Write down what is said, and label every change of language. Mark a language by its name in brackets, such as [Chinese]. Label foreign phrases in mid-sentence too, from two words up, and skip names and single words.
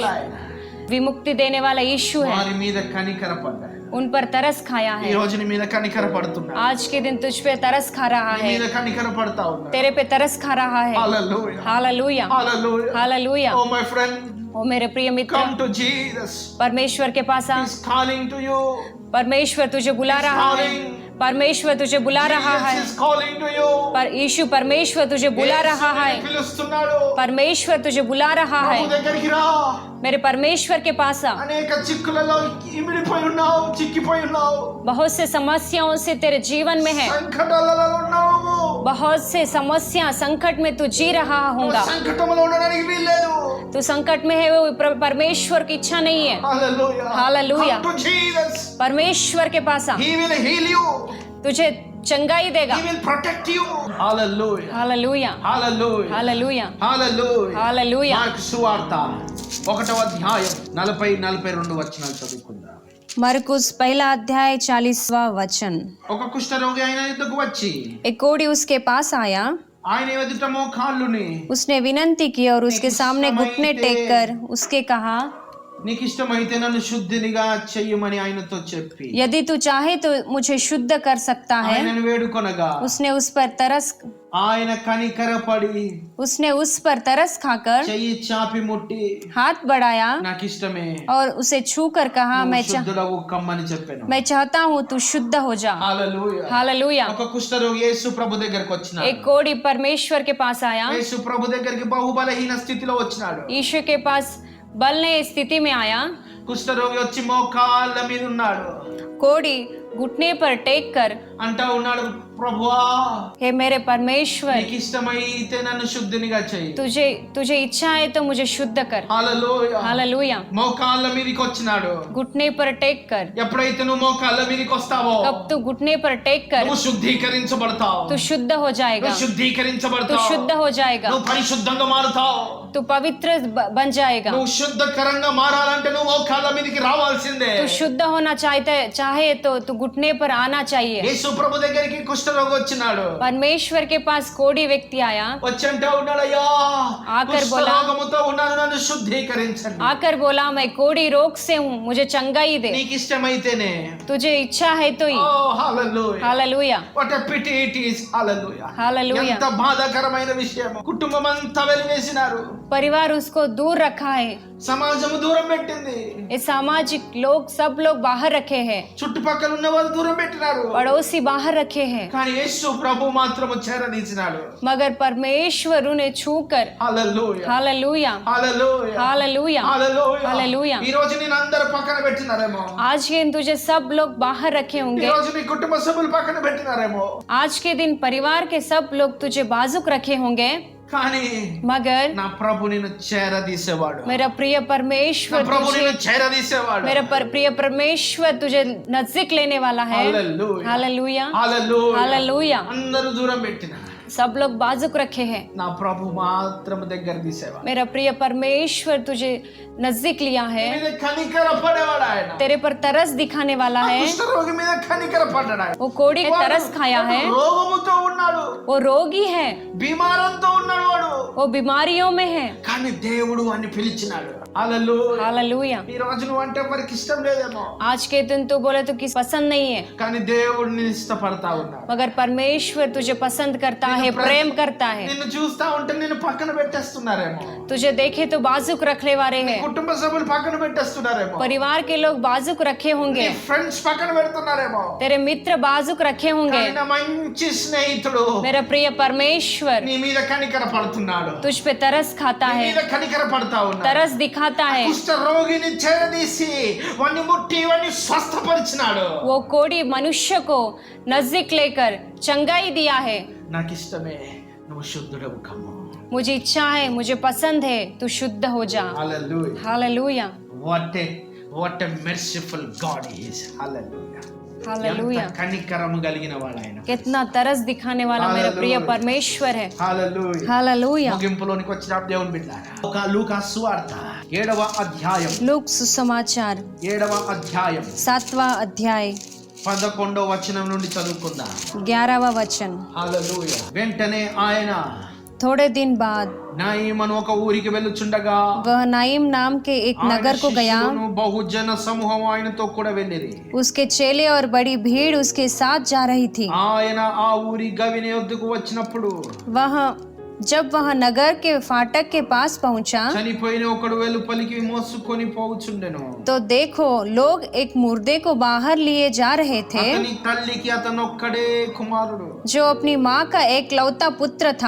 [Hindi] परमेश्वर। [Telugu] ఆయన. [Hindi] विमुक्ति देने वाला यीशु है, [Telugu] వారి మీద కనికరపడ్డాడు. [Hindi] उन पर तरस खाया [Telugu] ఈ [Hindi] है। [Telugu] రోజు నీ మీద కనికరపడుతున్నాడు. [Hindi] आज के दिन तुझ पे तरस खा रहा [Telugu] నీ [Hindi] है, [Telugu] మీద కనికరపడతా ఉన్నాడు. [Hindi] तेरे पे तरस खा रहा है। [Telugu] హల్లెలూయా. [Hindi] हालेलुया। [Telugu] హల్లెలూయా. [Hindi] हालेलुया। [English] Oh my friend, [Hindi] ओ मेरे प्रिय [English] come [Hindi] मित्र, [English] to Jesus. [Hindi] परमेश्वर के पास आ। [English] He's calling to you. [Hindi] परमेश्वर तुझे बुला रहा है, [English] calling. [Hindi] परमेश्वर तुझे बुला रहा है, [English] Jesus is calling to you. [Hindi] पर यीशु परमेश्वर तुझे बुला रहा है, [Telugu] యేసు నిన్ను పిలుస్తున్నాడు. [Hindi] परमेश्वर तुझे बुला रहा [Telugu] ప్రభు [Hindi] है। [Telugu] దగ్గరికి రా. [Hindi] मेरे परमेश्वर के पास आ। [Telugu] అనేక చిక్కులలో ఇమిడిపోయి ఉన్నావు, చిక్కిపోయి ఉన్నావు. [Hindi] बहुत से समस्याओं से तेरे जीवन में है, [Telugu] సంకటాలలో ఉన్నావు. [Hindi] बहुत से समस्या संकट में तू जी रहा [Telugu] నువ్వు [Hindi] होगा। [Telugu] సంకటంలో ఉండడానికి వీల్లేదు. [Hindi] तू संकट में है, वो परमेश्वर की इच्छा नहीं है। [Telugu] హల్లెలూయా. [English] Hallelujah. Come to Jesus. [Hindi] परमेश्वर के पास आ, [English] He will heal you. [Hindi] तुझे चंगाई देगा। [English] He will protect you. [Telugu] హల్లెలూయా. [Hindi] हालेलुया। [Telugu] హల్లెలూయా. [Hindi] हालेलुया। [Telugu] హల్లెలూయా. [Hindi] हालेलुया। [Telugu] మార్కు సువార్త 1వ అధ్యాయం 40-42 వచనాలు చదువుకుందాం. [Hindi] मरकुस पहला अध्याय 40वां वचन। [Telugu] ఒక కుష్ఠరోగి ఆయన ఎదుగుకు వచ్చి [Hindi] एक कोढ़ी उसके पास आया, [Telugu] ఆయన ఎదుట మోకాళ్ళుని [Hindi] उसने विनंती की और उसके सामने घुटने टेक कर उसके कहा, [Telugu] నీకు ఇష్టమైతే నన్ను శుద్ధినిగా చెయ్యమని ఆయనతో చెప్పి [Hindi] यदि तू चाहे तो मुझे शुद्ध कर सकता है। [Telugu] ఆయనను వేడుకొనగా [Hindi] उसने उस पर [Telugu] ఆయన కనికరపడి [Hindi] खाकर [Telugu] చెయ్యి చాపి ముట్టి [Hindi] हाथ बढ़ाया [Telugu] నాకు ఇష్టమే [Hindi] और उसे छू कर कहा, [Telugu] శుద్ధులకు కమ్మని చెప్పాను. [Hindi] मैं चाहता हूँ तू शुद्ध हो जा। [Telugu] హల్లెలూయా. [Hindi] हालेलुया। [Telugu] ఒక కుష్ఠరోగి యేసు ప్రభు దగ్గరికి వచ్చినాడు. [Hindi] एक कोढ़ी परमेश्वर के पास आया, [Telugu] యేసు ప్రభు దగ్గరికి బహుబలహీన స్థితిలో వచ్చినాడు. [Hindi] यीशु के पास बलने स्थिति में आया। [Telugu] కుష్ఠరోగి వచ్చి మోకాళ్ళ మీద ఉన్నాడు. [Hindi] कोढ़ी घुटने पर टेक कर [Telugu] అంటా ఉన్నాడు, ప్రభువా [Hindi] हे मेरे परमेश्वर, [Telugu] నీకు ఇష్టమైతే నన్ను శుద్ధినిగా చెయ్యి. [Hindi] तुझे इच्छा है तो मुझे शुद्ध कर। [Telugu] హల్లెలూయా. [Hindi] हालेलुया। [Telugu] మోకాళ్ళ మీదకి వచ్చినాడు. [Hindi] घुटने पर टेक कर। [Telugu] ఎప్పుడైతే నువ్వు మోకాళ్ళ మీదకి వస్తావో [Hindi] कब तू घुटने पर टेक कर [Telugu] నువ్వు శుద్ధీకరించబడతావు. [Hindi] तू शुद्ध हो जाएगा, [Telugu] నువ్వు [Hindi] तू [Telugu] శుద్ధీకరించబడతావు. [Hindi] शुद्ध हो जाएगा, [Telugu] నువ్వు పరిశుద్ధంగా మారుతావు. [Hindi] तू पवित्र बन जाएगा। [Telugu] నువ్వు శుద్ధకరంగా మారాలంటే నువ్వు మోకాళ్ళ మీదకి రావాల్సిందే. [Hindi] तू शुद्ध होना चाहे तो तू घुटने पर आना चाहिए। [Telugu] యేసు ప్రభు దగ్గరికి కుష్ఠరోగి వచ్చినాడు. [Hindi] परमेश्वर के पास कोढ़ी व्यक्ति आया, [Telugu] వచ్చంటా ఉన్నాడు, అయ్యా [Hindi] आकर बोला, [Telugu] కుష్ఠరోగముతో ఉన్నాను, నన్ను శుద్ధీకరించండి. [Hindi] आकर बोला, मैं कोढ़ी रोग से हूँ, मुझे चंगाई दे। [Telugu] నీకు ఇష్టమైతేనే. [Hindi] तुझे इच्छा है तो ही। [Telugu] ఓ హల్లెలూయా. [Hindi] हालेलुया। [English] What a pity it is. [Telugu] హల్లెలూయా. [Hindi] हालेलुया। [Telugu] ఎంత బాధాకరమైన విషయం. కుటుంబం అంతా వెలివేసినారు. [Hindi] परिवार उसको दूर रखा है, [Telugu] సమాజం దూరం పెట్టింది. [Hindi] ये सामाजिक लोग सब लोग बाहर रखे हैं, [Telugu] చుట్టుపక్కల ఉన్న వాళ్ళు దూరం పెట్టినారు. [Hindi] पड़ोसी बाहर रखे हैं, [Telugu] కానీ యేసు ప్రభు మాత్రం చేరదీసినాడు. [Hindi] मगर परमेश्वर उन्हें छूकर। [Telugu] హల్లెలూయా. [Hindi] हालेलुया। [Telugu] హల్లెలూయా. [Hindi] हालेलुया। [Telugu] హల్లెలూయా. [Hindi] हालेलुया। [Telugu] ఈ రోజు నేను అందరు పక్కన పెట్టినారేమో. [Hindi] आज के दिन तुझे सब लोग बाहर रखे [Telugu] ఈ [Hindi] होंगे, [Telugu] రోజు నీ కుటుంబ సభ్యులు పక్కన పెట్టినారేమో. [Hindi] आज के दिन परिवार के सब लोग तुझे बाजुक रखे होंगे, [Telugu] కానీ [Hindi] मगर [Telugu] నా ప్రభు నిన్ను చేరదీసేవాడు. [Hindi] मेरा प्रिय [Telugu] నా [Hindi] परमेश्वर [Telugu] ప్రభు [Hindi] तुझे, [Telugu] నిన్ను చేరదీసేవాడు. [Hindi] मेरा प्रिय परमेश्वर तुझे नजदीक लेने वाला है। [Telugu] హల్లెలూయా. [Hindi] हालेलुया। [Telugu] హల్లెలూయా. [Hindi] हालेलुया। [Telugu] అందరూ దూరం పెట్టిన [Hindi] सब लोग बाजुक रखे हैं, [Telugu] నా ప్రభు మాత్రం దగ్గర తీసేవాడు. [Hindi] मेरा प्रिय परमेश्वर तुझे नजदीक लिया है, [Telugu] మీద కనికర పడేవాడు ఆయన. [Hindi] तेरे पर तरस दिखाने वाला है। [Telugu] కుష్ఠరోగి మీద కనికర పడ్డాడు ఆయన. [Hindi] वो कोढ़ी के तरस खाया है, [Telugu] రోగముతో ఉన్నాడు, [Hindi] वो रोगी है, [Telugu] బీమారంతో ఉన్నాడు వాడు. [Hindi] वो बीमारियों में है। [Telugu] కానీ దేవుడు వాడిని పిలిచినాడు. హల్లెలూయా. [Hindi] हालेलुया। [Telugu] ఈ రోజు నువ్వు అంటే వారికి ఇష్టం లేదేమో, [Hindi] आज के दिन तू बोले तो किस पसंद नहीं है, [Telugu] కానీ దేవుడిని ఇష్టపడతా ఉన్నాడు. [Hindi] मगर परमेश्वर तुझे पसंद करता है, प्रेम करता है। [Telugu] నిన్ను చూస్తా ఉంటే నిన్ను పక్కన పెట్టేస్తున్నారేమో. [Hindi] तुझे देखे तो बाजुक रखने वाले हैं, [Telugu] కుటుంబ సభ్యులు పక్కన పెట్టేస్తున్నారేమో. [Hindi] परिवार के लोग बाजुक रखे होंगे, [Telugu] ఫ్రెండ్స్ పక్కన పెడుతున్నారేమో. [Hindi] तेरे मित्र बाजुक रखे होंगे। [Telugu] కానీ నా మంచి స్నేహితుడు [Hindi] मेरा प्रिय परमेश्वर [Telugu] నీ మీద కనికర పడుతున్నాడు. [Hindi] तुझ पे तरस खाता [Telugu] నీ [Hindi] है, [Telugu] మీద కనికర పడతా ఉన్నాడు. [Hindi] तरस दिखाता है। [Telugu] కుష్ఠ రోగిని చేరదీసి వాడిని ముట్టి వాడిని స్వస్థపరిచినాడు. [Hindi] वो कोढ़ी मनुष्य को नजदीक लेकर चंगाई दिया है। [Telugu] నాకు ఇష్టమే, నువ్వు నువ్వు శుద్ధుడవు కమ్ము. [Hindi] मुझे इच्छा है, मुझे पसंद है, तू शुद्ध हो जा. [Telugu] హల్లెలూయా. [Hindi] हालेलुया, [English] what a merciful God he is. [Telugu] హల్లెలూయా. [Hindi] हालेलुया. [Telugu] ఎంత కనికరము కలిగిన వాడు ఆయన. [Hindi] कितना तरस दिखाने वाला मेरा प्रिय परमेश्वर है. [Telugu] హల్లెలూయా. [Hindi] हालेलुया. [Telugu] ముగింపులోనికి వచ్చిన దేవుని బిడ్డలారా, లూకా సువార్త 7వ అధ్యాయం, [Hindi] लूक सुसमाचार [Telugu] 7వ అధ్యాయం [Hindi] 7वां अध्याय [Telugu] 11వ వచనం నుండి చదువుకుందాం. [Hindi] 11वां वचन. [Telugu] హల్లెలూయా. వెంటనే ఆయన [Hindi] थोड़े दिन बाद [Telugu] నాయిం అను ఒక ఊరికి వెళ్ళుచుండగా [Hindi] वह नाइम नाम के एक नगर को गया. [Telugu] బహుజన సమూహం ఆయనతో కూడా వెళ్ళిరి. [Hindi] उसके चेले और बड़ी भीड़ उसके साथ जा रही थी. [Telugu] ఆయన ఆ ఊరి గవిని వద్దకు వచ్చినప్పుడు [Hindi] जब वह नगर के फाटक के पास पहुंचा [Telugu] చనిపోయిన ఒకడు వెలుపలికి మోసుకొని పోవుచుండెను. [Hindi] तो देखो लोग एक मुर्दे को बाहर लिए जा रहे थे, [Telugu] అతని తల్లికి అతనొక్కడే కుమారుడు, [Hindi] जो अपनी माँ का एक लौता पुत्र था